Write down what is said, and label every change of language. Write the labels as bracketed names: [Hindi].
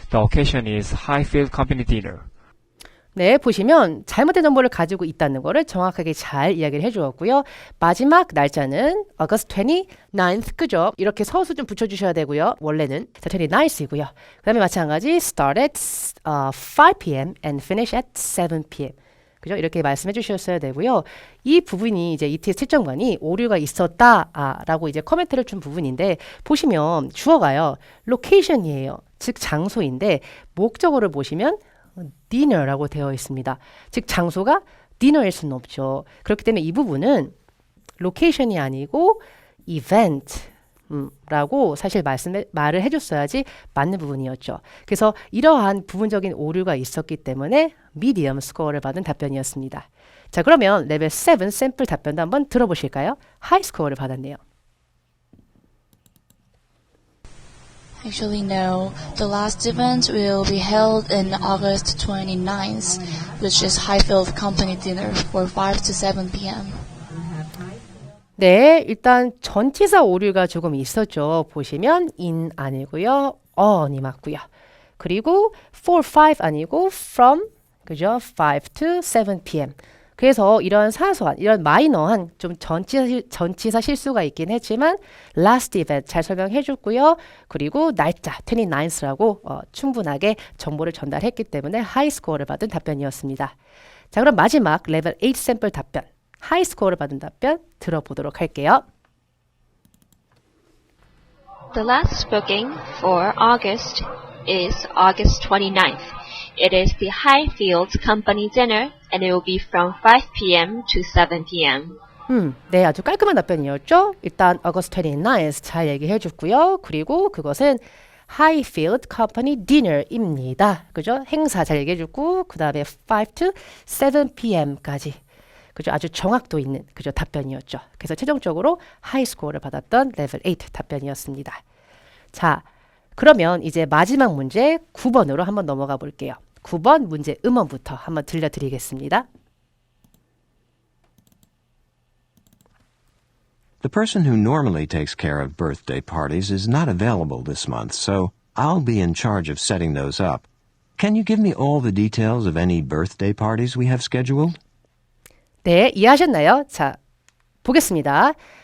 [English] The occasion is Highfield Company dinner. [Korean] 네, 보시면 잘못된 정보를 가지고 있다는 거를 정확하게 잘 이야기를 해주었고요. 마지막 날짜는 [English] August 29th, [Korean] 그죠? 이렇게 서수 좀 붙여주셔야 되고요. 원래는 29th이고요. 그 다음에 마찬가지 [English] start at 5 p.m. and finish at 7 p.m. [Korean] 그죠? 이렇게 말씀해 주셨어야 되고요. 이 부분이 이제 ETS 채점관이 오류가 있었다라고 이제 코멘트를 준 부분인데 보시면 주어가요. location이에요. 즉 장소인데 목적어를 보시면 dinner라고 되어 있습니다. 즉 장소가 dinner일 수는 없죠. 그렇기 때문에 이 부분은 location이 아니고 event라고 사실 말을 해줬어야지 맞는 부분이었죠. 그래서 이러한 부분적인 오류가 있었기 때문에 medium 스코어를 받은 답변이었습니다. 자, 그러면 레벨 7 샘플 답변도 한번 들어보실까요? 하이 스코어를 받았네요. [English] Actually, no. The last event will be held in August 29th, which is Highfield Company dinner for 5 to 7 p.m. [Korean] 네, 일단 전치사 오류가 조금 있었죠. 보시면 in 아니고요. on이 맞고요. 그리고 for 5 아니고 from, 그죠? [English] 5 to 7 p.m. [Korean] 그래서 이런 사소한, 이런 마이너한 좀 전치사 실수가 있긴 했지만 [English] last event [Korean] 잘 설명해 줬고요. 그리고 날짜 29th라고 충분하게 정보를 전달했기 때문에 하이 스코어를 받은 답변이었습니다. 자, 그럼 마지막 레벨 8 샘플 답변, 하이 스코어를 받은 답변 들어보도록 할게요. [English] The last booking for August is August 29th. It is the Highfield Company dinner and it will be from 5 p.m. to 7 p.m. [Korean] 네, 아주 깔끔한 답변이었죠. 일단 [English] August 29th [Korean] 잘 얘기해 줬고요. 그리고 그것은 Highfield Company dinner입니다. 그죠? 행사 잘 얘기해 줬고 그 다음에 [English] 5 to 7 p.m.까지 [Korean] 그죠? 아주 정확도 있는 그죠? 답변이었죠. 그래서 최종적으로 하이 스코어를 받았던 레벨 8 답변이었습니다. 자, 그러면 이제 마지막 문제 9번으로 한번 넘어가 볼게요. 9번 문제 음원부터 한번 들려드리겠습니다. [English] The person who normally takes care of birthday parties is not available this month, so I'll be in charge of setting those up. Can you give me all the details of any birthday parties we have scheduled? [Korean] 네, 이해하셨나요? 자, 보겠습니다.